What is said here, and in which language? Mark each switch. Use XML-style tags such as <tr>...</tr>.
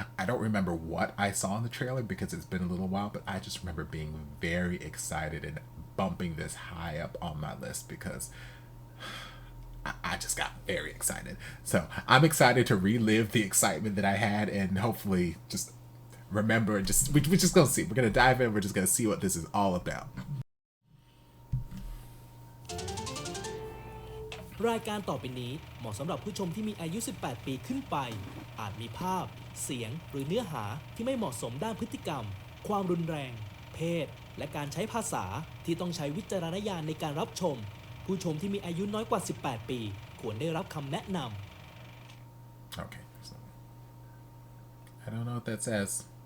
<en>I don't remember what I saw in the trailer because it's been a little while, but I just remember being very excited and bumping this high up on my list because I just got very excited. So I'm excited to relive the excitement that I had and hopefully just remember, we're just going to see. We're going to dive in. We're just going to see what this is all about.</en> <th>รายการต่อไปนี้เหมาะสำหรับผู้ชมที่มีอายุ 18 ปีขึ้นไปอาจมีภาพเสียงหรือเนื้อหาที่ไม่เหมาะสมด้านพฤติกรรมความรุนแรงเพศและการใช้ภาษาที่ต้องใช้วิจารณญาณในการรับชมผู้ชมที่มีอายุน้อยกว่า 18 ปีควรได้รับคำแนะนำ</th> <en>Okay, so I don't know what that says.</en>